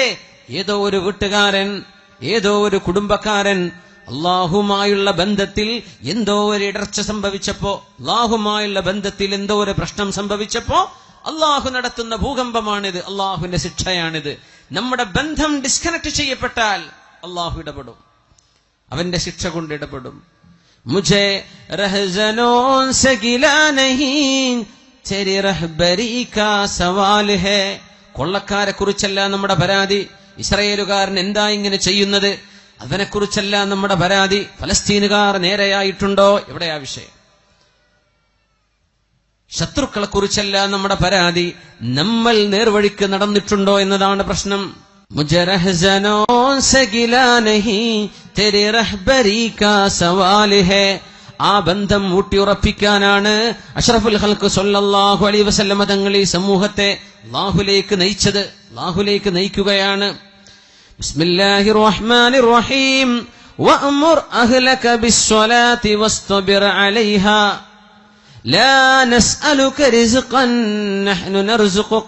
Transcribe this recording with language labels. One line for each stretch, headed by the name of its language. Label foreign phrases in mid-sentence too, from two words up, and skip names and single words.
Malayalam: ഏതോ ഒരു വീട്ടുകാരൻ, ഏതോ ഒരു കുടുംബക്കാരൻ അല്ലാഹുമായുള്ള ബന്ധത്തിൽ എന്തോ ഒരു ഇടർച്ച സംഭവിച്ചപ്പോ, അല്ലാഹുമായുള്ള ബന്ധത്തിൽ എന്തോ ഒരു പ്രശ്നം സംഭവിച്ചപ്പോ അല്ലാഹു നടത്തുന്ന ഭൂകമ്പമാണിത്, അല്ലാഹുവിന്റെ ശിക്ഷയാണിത്. നമ്മുടെ ബന്ധം ഡിസ്കണക്ട് ചെയ്യപ്പെട്ടാൽ അല്ലാഹു ഇടപെടും, അവന്റെ ശിക്ഷ കൊണ്ട് ഇടപെടും.
Urdu: مجھے رہزنوں سے گلہ نہیں تیری رہبری کا سوال ہے.
Malayalam: കൊള്ളക്കാരെ കുറിച്ചല്ല നമ്മുടെ പരാതി. ഇസ്രായേലുകാരൻ എന്താ ഇങ്ങനെ ചെയ്യുന്നത് അതിനെക്കുറിച്ചല്ല നമ്മുടെ പരാതി. ഫലസ്തീനുകാർ നേരെയായിട്ടുണ്ടോ? എവിടെയാ വിഷയം? ശത്രുക്കളെ കുറിച്ചല്ല നമ്മുടെ പരാതി, നമ്മൾ നേർവഴിക്ക് നടന്നിട്ടുണ്ടോ എന്നതാണ് പ്രശ്നം.
Urdu: مجھے رہزنوں سے گلہ نہیں تیری رہبری کا سوال ہے.
Malayalam: ആ ബന്ധം ഊട്ടിയുറപ്പിക്കാനാണ്
Arabic: أشرف الخلق صلى الله عليه وسلم
Malayalam: തങ്ങൾ ഈ സമൂഹത്തെ അല്ലാഹുവിലേക്ക് നയിച്ചത്, അല്ലാഹുവിലേക്ക് നയിക്കുകയാണ്.
Arabic: بسم الله الرحمن الرحيم وأمر أهلك بالصلاة واصطبر عليها لا نسألك رزقا نحن نرزقك.